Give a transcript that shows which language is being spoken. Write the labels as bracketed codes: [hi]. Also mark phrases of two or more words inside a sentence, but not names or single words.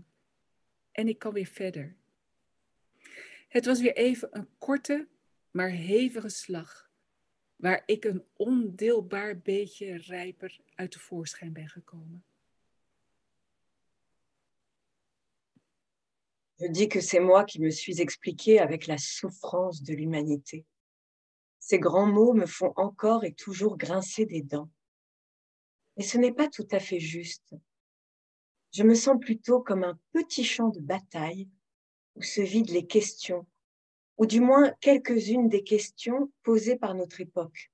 [nl] En ik kan weer verder. Het was weer even een korte, maar hevige slag, waar ik een ondeelbaar beetje rijper uit de voorschijn ben gekomen. [fr] Je dis que c'est moi qui me suis expliquée avec la souffrance de l'humanité. Ces grands mots me font encore et toujours grincer des dents. Mais ce n'est pas tout à fait juste. Je me sens plutôt comme un petit champ de bataille où se vident les questions, ou du moins quelques-unes des questions posées par notre époque.